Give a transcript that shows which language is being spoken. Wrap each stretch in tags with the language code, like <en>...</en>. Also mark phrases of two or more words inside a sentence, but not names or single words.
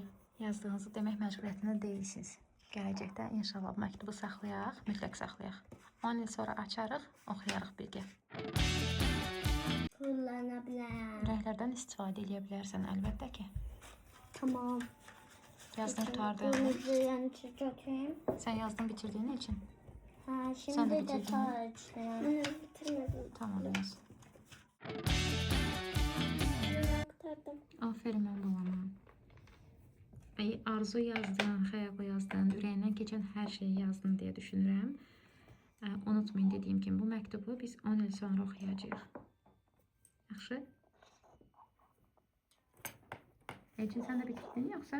<az>Yazdığınızı demək məcburiyyətində deyilsiniz. Gələcəkdə inşallah bu məktubu saxlayaq, mütləq saxlayaq. 10 il sonra açarıq, oxuyarıq birgə. Kullana bilərəm. Rəhlərdən istifadə edə bilərsən, əlbəttə ki. Tamam. Yazdın, qurtardın. Bunu yəni çəkəyim. Sən yazdın, bitirdiyin için. Ha,</az> <tr>Sen şimdi de de bitirdin mi? tarçın. Bitirmedim. Tamam, yaz. Aktardım.</tr> <az>Aferin mən babama. Arzu yazdın, xəyal yazdın, ürəyindən keçən hər şeyi yazdın deyə düşünürəm. Unutmayın dediyim kimi, bu məktubu biz 10 il sonra oxuyacağıq. Yaxşı? Elçin, sən də bitirdin yoxsa?</az>